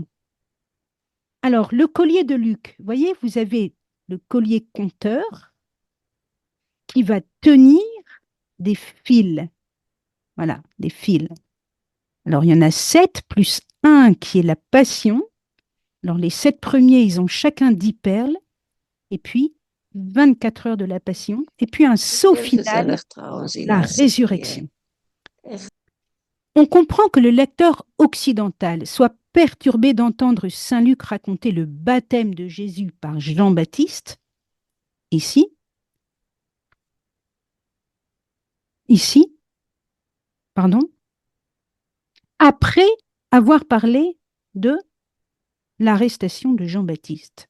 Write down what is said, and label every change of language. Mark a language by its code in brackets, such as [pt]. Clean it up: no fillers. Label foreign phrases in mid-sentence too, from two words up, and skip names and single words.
[fr] Alors, le collier de Luc, vous voyez, vous avez le collier compteur qui va tenir des fils. Voilà, des fils. Alors, il y en a 7 plus un qui est la passion. Alors, les 7 premiers, ils ont chacun 10 perles. Et puis, 24 heures de la passion. Et puis, un saut [nl] Heel [fr] final, [nl] gezellig trouwens, die [fr] la [nl] laatste keer. [fr] résurrection. [nl] Echt. [fr] On comprend que le lecteur occidental soit perturbé d'entendre Saint Luc raconter le baptême de Jésus par Jean-Baptiste, ici, ici, pardon, après avoir parlé de l'arrestation de Jean-Baptiste.